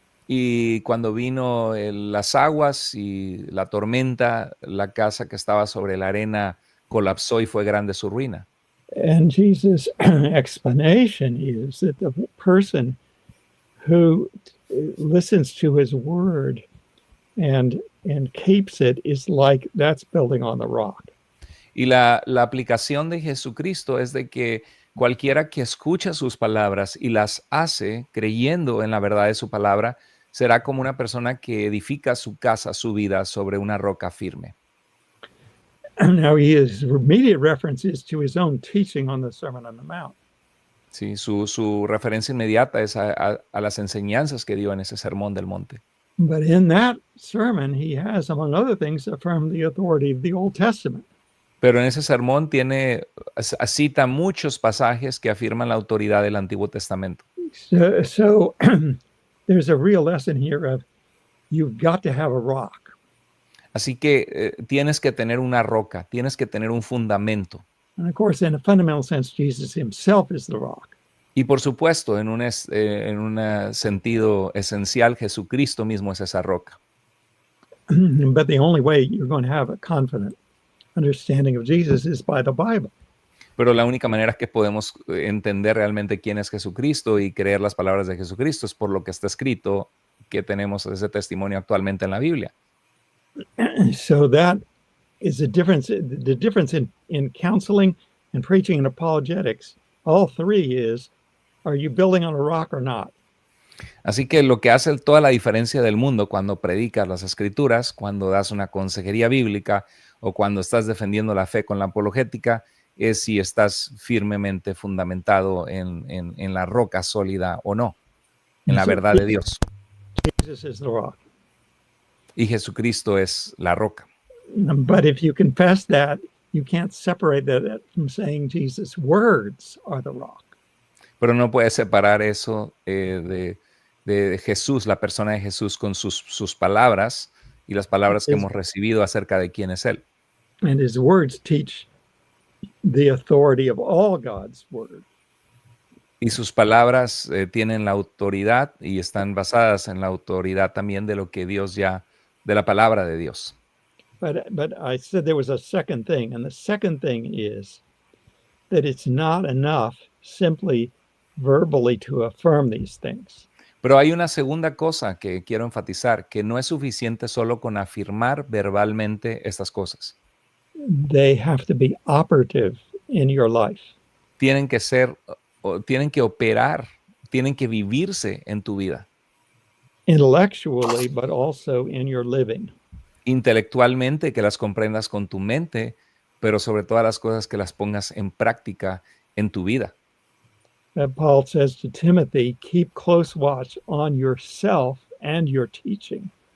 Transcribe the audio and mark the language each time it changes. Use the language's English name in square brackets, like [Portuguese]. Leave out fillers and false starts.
[Spanish] Y cuando vino las aguas y la tormenta, la casa que estaba sobre la arena colapsó y fue grande su ruina. [English] And Jesus' explanation is that the person who listens to his word and keeps it is like that's building on the rock. [Spanish] Y la aplicación de Jesucristo es de que cualquiera que escucha sus palabras y las hace creyendo en la verdad de su palabra, será como una persona que edifica su casa, su vida sobre una roca firme. [English] Now, his immediate reference is to his own teaching on the Sermon on the Mount. [Spanish] Sí, su referencia inmediata es a las enseñanzas que dio en ese sermón del monte. [English] But in that sermon, he has, among other things, affirmed the authority of the Old Testament. [Spanish] Pero en ese sermón cita muchos pasajes que afirman la autoridad del Antiguo Testamento. [English] So there's a real lesson here of you've got to have a rock. [Spanish] Así que tienes que tener una roca, tienes que tener un fundamento. [English] And of course, in a fundamental sense, Jesus himself is the rock. [Spanish] Y por supuesto, en un sentido esencial, Jesucristo mismo es esa roca. [English] But the only way you're going to have a confident understanding of Jesus is by the Bible. [Spanish] Pero la única manera que podemos entender realmente quién es Jesucristo y creer las palabras de Jesucristo es por lo que está escrito, que tenemos ese testimonio actualmente en la Biblia. [English] So that is the difference. The difference in counseling and preaching and apologetics, all three is, are you building on a rock or not? [Spanish] Así que lo que hace toda la diferencia del mundo cuando predicas las Escrituras, cuando das una consejería bíblica o cuando estás defendiendo la fe con la apologética, es si estás firmemente fundamentado en la roca sólida o no, en la verdad de Dios. [English] Jesus is the rock. [Spanish] Y Jesucristo es la roca. [English] But if you confess that, you can't separate that from saying Jesus' words are the rock. [Spanish] Pero no puedes separar eso de Jesús, la persona de Jesús, con sus palabras y las palabras que hemos recibido acerca de quién es Él. [English] And his words teach the authority of all God's word. [Spanish] Y sus palabras tienen la autoridad y están basadas en la autoridad también de lo que Dios de la palabra de Dios. [English] But I said there was a second thing, and the second thing is that it's not enough simply verbally to affirm these things. [Spanish] Pero hay una segunda cosa que quiero enfatizar, que no es suficiente solo con afirmar verbalmente estas cosas. [English] They have to be operative in your life. [Spanish] Tienen que ser, tienen que operar, tienen que vivirse en tu vida. [English] Intellectually, but also in your living. [Spanish] Intelectualmente, que las comprendas con tu mente, pero sobre todas las cosas que las pongas en práctica en tu vida. [English] Paul says to Timothy, keep close watch on yourself and your teaching.